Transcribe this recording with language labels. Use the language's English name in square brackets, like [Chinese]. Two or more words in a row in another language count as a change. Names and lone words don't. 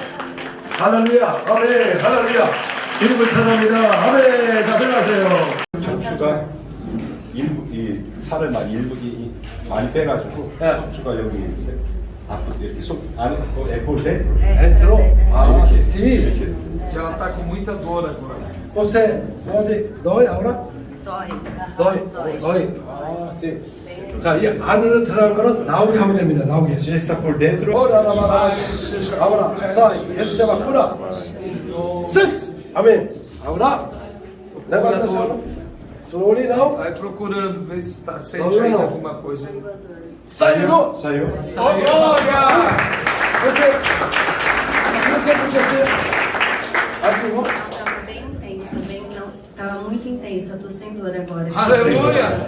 [Korean] 할렐루야. 아멘. 할렐루야. 이름을 찬양합니다. 아멘. 자, 들어가세요. 척추가 일부 이 살을 많이 빼가지고 척추가 여기 앞으로 이렇게 속 안에 에볼데 [Portuguese] Entrou? [Korean] 이렇게 [Portuguese] sim. [Korean] 이렇게 [Portuguese] Já está com muita dor agora. Você pode dói agora? Dói. sim. [Korean] 자, 이 안으로 들어간 거는 나오게 하면 됩니다. 나오게. [Portuguese] já está por dentro. Agora, sai, receba a cura. Sim. Amém. Agora, levanta a sua. [English] Slowly now. [Portuguese] Vai procurando ver se sente aí alguma coisa. Saiu. Saiu. Glória. Você o que aconteceu? Ativou? Tava bem intensa, tava muito intensa, tô sem dor agora. Aleluia!